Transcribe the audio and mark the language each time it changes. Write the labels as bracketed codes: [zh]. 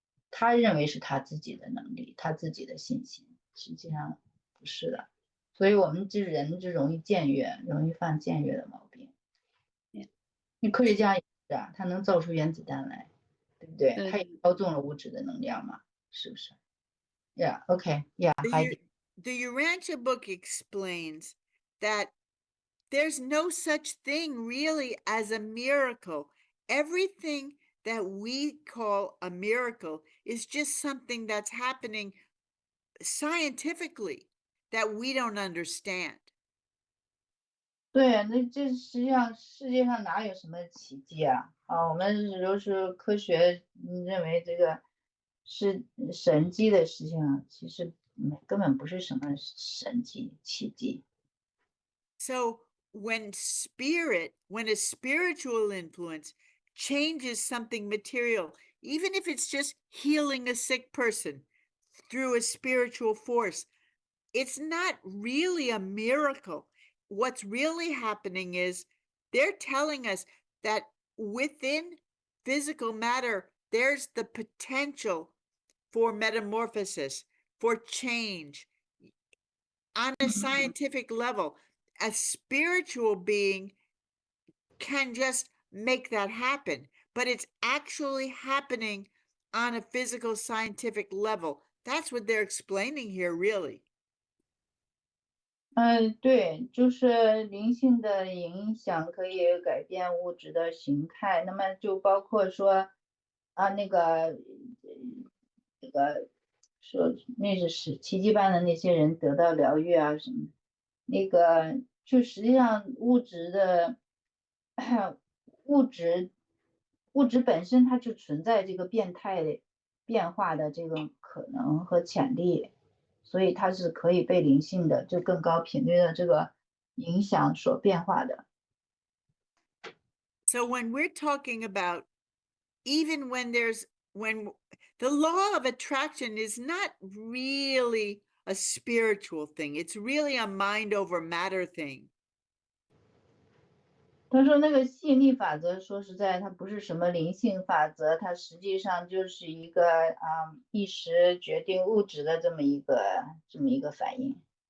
[zh] 他认为是他自己的能力，他自己的信心，实际上不是的。所以我们这人就容易僭越，容易犯僭越的毛病。你科学家也是啊，他能造出原子弹来。对不对？它也操纵了物质的能量嘛，是不是 ？ [en] Yeah, okay, yeah. The Urantia book explains that there's no such thing really as a miracle. Everything that we call a miracle is just something that's happening scientifically, that we don't understand. [zh] 对，那这实际上世界上哪有什么奇迹啊？我们都是科学认为这个是神迹的事情啊，其实根本不是什么神迹奇迹。 [en] So when a spiritual influence changes something material, even if it's just healing a sick person through a spiritual force, it's not really a miracle. What's really happening is they're telling us that within physical matter, there's the potential for metamorphosis, for change. On a scientific level, a spiritual being can just make that happen, but it's actually happening on a physical scientific level. That's what they're explaining here, really. [zh] 对，就是灵性的影响可以改变物质的形态，那么就包括说那个说那是奇迹般的那些人得到疗愈啊什么，那个就实际上物质的物质本身它就存在这个变态变化的这个可能和潜力。所以它是可以被灵性的就更高频率的这个影响所变化的。 [en] So when we're talking about, even when the law of attraction is not really a spiritual thing, it's really a mind over matter thing. [zh] 他说那个吸引力法则，说实在，它不是什么灵性法则，它实际上就是一个意识决定物质的这么一个反应。